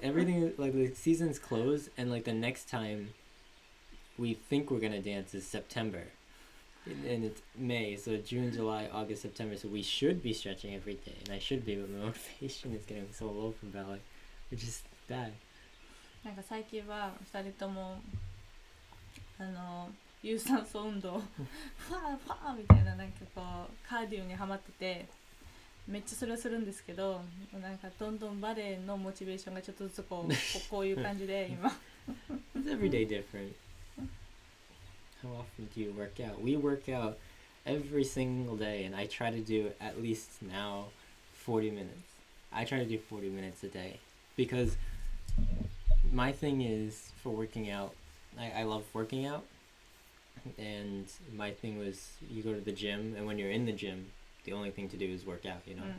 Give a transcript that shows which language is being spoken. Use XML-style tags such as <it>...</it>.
<en>Everything, like the season's closed, and like the next time we think we're gonna dance is September. And it's May, so June, July, August, September. So we should be stretching every day, and I should be, but my motivation is getting so low from ballet, which is bad.</en> <ja>なんか最近は2人とも有酸素運動ファーファーみたいななんかこうカーディオにハマっててめっちゃそれをするんですけど、なんかどんどんバレエのモチベーションがちょっとずつこういう感じで今。</ja> <en>It's every day different. How often do you work out? We work out every single day, and I try to do at least now 40 minutes. I try to do 40 minutes a day because my thing is for working out, I love working out, and my thing was you go to the gym, and when you're in the gym, the only thing to do is work out, you know?</en>